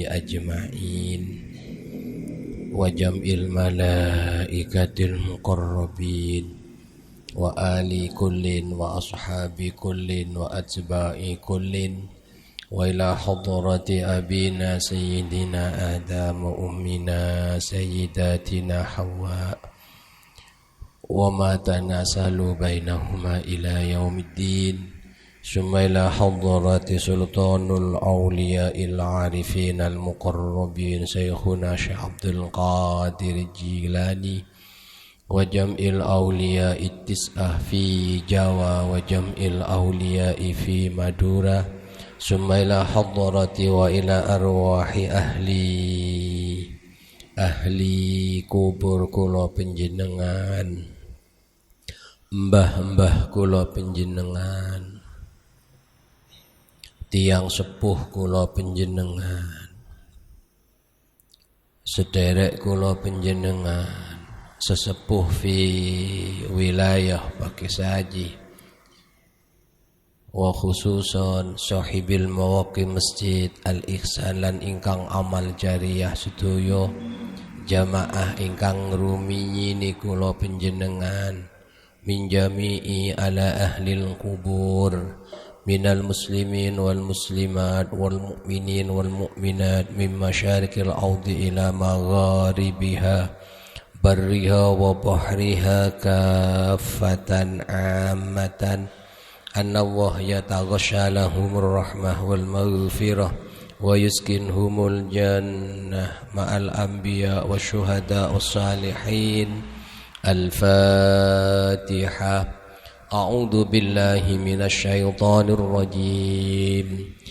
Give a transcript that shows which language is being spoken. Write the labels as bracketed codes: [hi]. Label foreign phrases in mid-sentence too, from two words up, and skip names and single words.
[ar] أجمعين وجميع الملائكة المقربين وآل كل وأصحاب كل وأتباع كل و إلى حضرة أبينا سيدنا آدم وأمنا سيدتنا حواء وما تناسل بينهما إلى يوم الدين ثم إلى حضرة سلطان الأولياء العارفين المقربين شيخنا شيخ عبد القادر الجيلاني وجميع الأولياء التسعة في جاوا وجميع الأولياء في مادورا ثم إلى حضرة وإلى أرواح أهل القبور [jv] kula panjenengan mbah-mbah kula panjenengan tiang sepuh kula panjenengan sederek kula panjenengan sesepuh [ar] في ولاية [jv] Pakisaji [ar] وخصوصا صاحب المواقع [jv] masjid al-ihsan lan ingkang amal jariyah sedoyo jamaah ingkang rumiyi kula panjenengan [ar] من جميع على أهل القبور من المسلمين والمسلمات والمؤمنين والمؤمنات من مشارق الأرض إلى مغاربها برها وبحرها كافة عامة أن الله يتغشاهم الرحمة والمغفرة ويسكنهم الجنة مع الأنبياء والشهداء والصالحين. الفاتحة. أعوذ بالله من الشيطان الرجيم.